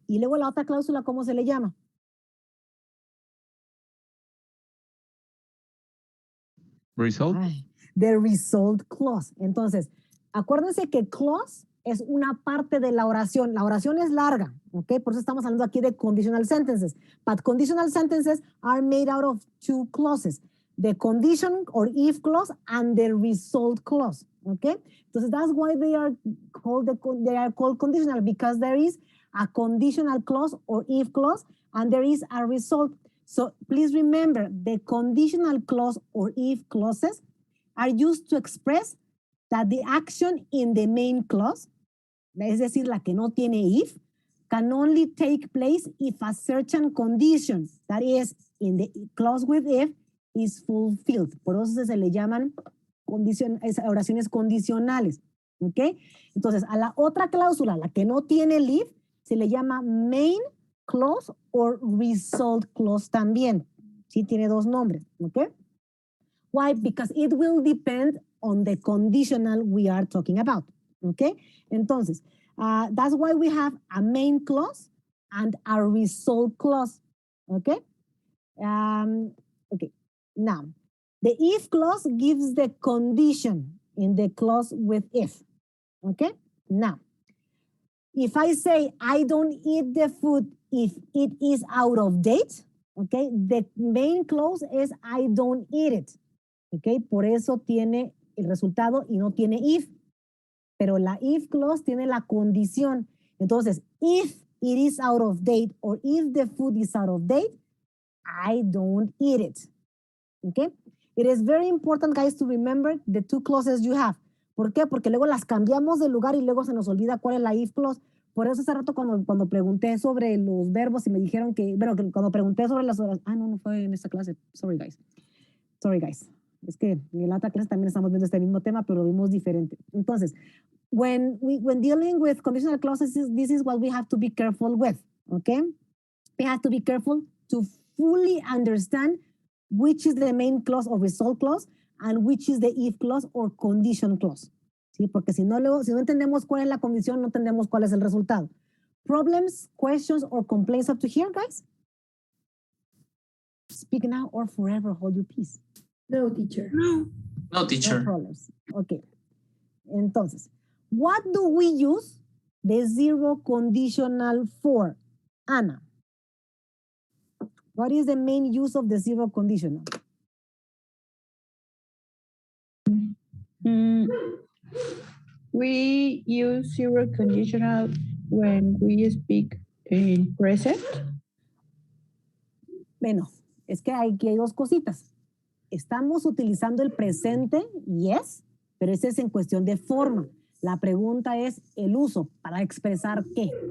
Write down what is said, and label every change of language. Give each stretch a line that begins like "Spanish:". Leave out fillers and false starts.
Spanish: Y luego la otra cláusula, ¿cómo se le llama?
English: Result. The result clause.
Spanish: Entonces, acuérdense que clause es una parte de la oración. La oración es larga, ¿ok? Por eso estamos hablando aquí de conditional sentences.
English: But conditional sentences are made out of two clauses. The condition or if clause and the result clause, ¿ok?
Spanish: Entonces,
English: that's why they are called conditional, because there is a conditional clause or if clause and there is a result. So please remember, the conditional clause or if clauses are used to express that the action in the main clause,
Spanish: es decir, la que no tiene
English: if, can only take place if a certain condition, that is, in the clause with if, is fulfilled.
Spanish: Por eso se le llaman oraciones condicionales. ¿Ok? Entonces, a la otra cláusula, la que no tiene el if, se le llama
English: main clause or result clause
Spanish: también. Sí, tiene dos nombres. ¿Ok?
English: Why? Because it will depend on the conditional we are talking about. Okay?
Spanish: Entonces,
English: that's why we have a main clause and a result clause. Okay? Okay. Now, the if clause gives the condition in the clause with if. Okay? Now, if I say I don't eat the food if it is out of date, okay, the main clause is I don't eat it.
Spanish: Okay, por eso tiene el resultado y no tiene if. Pero la if clause tiene la condición. Entonces,
English: if it is out of date or if the food is out of date, I don't eat it. Okay? It is very important, guys, to remember the two clauses you have.
Spanish: ¿Por qué? Porque luego las cambiamos de lugar y luego se nos olvida cuál es la if clause. Por eso hace rato cuando pregunté sobre los verbos y me dijeron que, bueno, que cuando pregunté sobre las horas, no fue en esta clase.
English: Sorry, guys.
Spanish: Es que en la otra clase también estamos viendo este mismo tema, pero lo vimos diferente. Entonces,
English: when dealing with conditional clauses, this is what we have to be careful with, okay? We have to be careful to fully understand which is the main clause or result clause and which is the if clause or condition clause.
Spanish: ¿Sí? Porque si no entendemos cuál es la condición, no entendemos cuál es el resultado.
English: Problems, questions, or complaints up to here, guys? Speak now or forever hold your peace. No, teacher. No, teacher. No problems. Okay.
Spanish: Entonces,
English: what do we use the zero conditional for? Ana, what is the main use of the zero conditional? We use zero conditional when we speak in present.
Spanish: Bueno, es que aquí hay dos cositas. Estamos utilizando el presente,
English: yes,
Spanish: pero ese es en cuestión de forma. La pregunta es el uso, ¿para expresar qué?